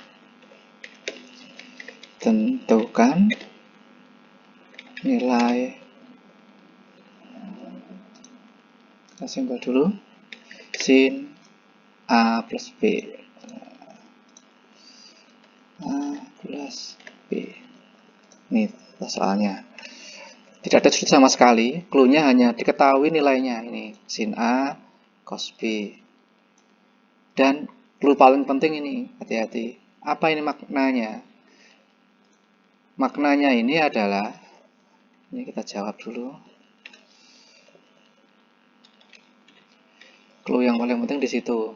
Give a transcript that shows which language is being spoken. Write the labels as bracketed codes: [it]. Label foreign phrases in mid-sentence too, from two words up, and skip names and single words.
[id] Tentukan nilai, kita simbol dulu, sin A plus B, A plus B. Ini soalnya tidak ada sudut sama sekali, clue-nya hanya diketahui nilainya. Ini sin A cos B. Dan clue paling penting ini, hati-hati. Apa ini maknanya? Maknanya ini adalah, ini kita jawab dulu. Clue yang paling penting di situ.